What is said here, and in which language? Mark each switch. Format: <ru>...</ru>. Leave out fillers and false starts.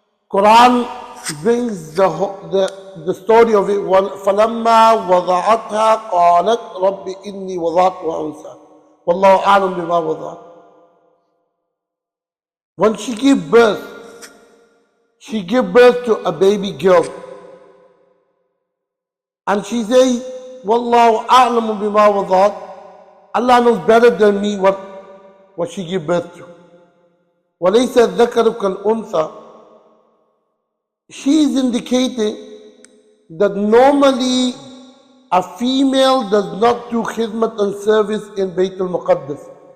<en>Quran brings the story of it.</en> <ar>فَلَمَّا وَضَعَتْهَا قَالَتْ رَبِّ إِنِّي وَضَعْتُهَا أُنْثَى وَاللَّهُ أَعْلَمُ بِمَا وَضَعَتْ.</ar> <en>When she gave birth to a baby girl. And she says,</en> <ar>وَاللَّهُ أَعْلَمُ بِمَا وَضَعَتْ.</ar> <en>Allah knows better than me what she gave birth to.</en> <ar>وَلَيْسَ الذَّكَرُ كَالْأُنْثَى.</ar> <en>She is indicating that normally a female does not do khidmat and service in Baytul Muqaddas.</en>